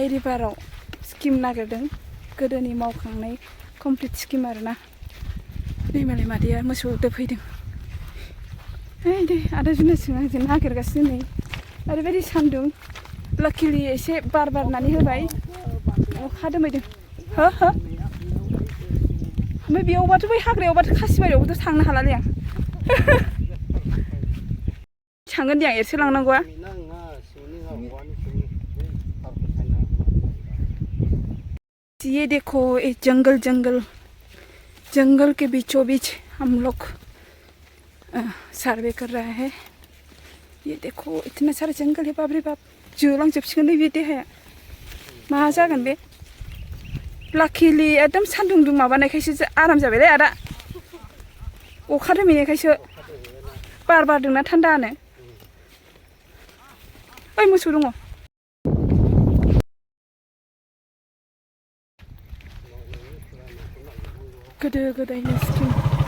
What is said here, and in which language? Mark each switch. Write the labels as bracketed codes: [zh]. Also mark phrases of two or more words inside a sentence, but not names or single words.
[brx] रिभाराव स्किम नागिरदों गोदोनि मावखांनाय [en] complete scheme [brx] आरोना नै मालाय मादैया मोसौ दोफैदों ओइ दे आदा जुनाजों आंजों नागिरगासिनो नै ओरैबायदि सान्दुं लाकिलि एसे बार बारनानै होबाय अखा दोमैदों हो हो ओमफ्राय बेयावबाथ' बै हाग्रायावबाथ' खासिबारियावबोथ' थांनो हालालै आं थांगोन दे आं एरसो लांनांगौआ [hi] ये देखो ये जंगल जंगल जंगल के बीचों बीच हम लोग सर्वे कर रहा है ये देखो इतना सारा जंगल है बाप रे बाप [brx] जोलांजोबसिगोनलै बे देहाया मा जागोन बे लाकिलि एकदम सान्दुं दुं माबानायखायसो आराम जाबायलै आदा अखा दोमैनायखायसो बार बारदोंना थान्दानो ओइ मोसौ दङ गोदो गोदायनि स्किम